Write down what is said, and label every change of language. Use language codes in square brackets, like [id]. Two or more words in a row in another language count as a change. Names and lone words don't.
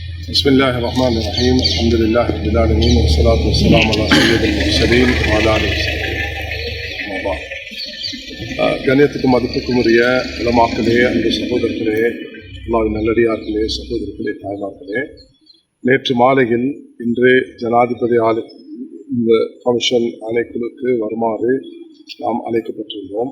[ar] بسم الله الرحمن الرحيم الحمد لله رب العالمين والصلاة والسلام على سيد المرسلين وعلى آله وصحبه. [ta] கண்ணியத்துக்கும் மதிப்புக்கும் உரிய உலமாக்களே, அன்பு சகோதரர்களே, அல்லாஹ்வின் நல்லடியார்களே, சகோதரர்களே, தாய்மார்களே, நேற்று மாலையில் இன்று ஜனாதிபதி இந்த கமிஷன் ஆணைக்குழுக்கு வருமாறு நாம் அழைக்கப்பட்டிருந்தோம்.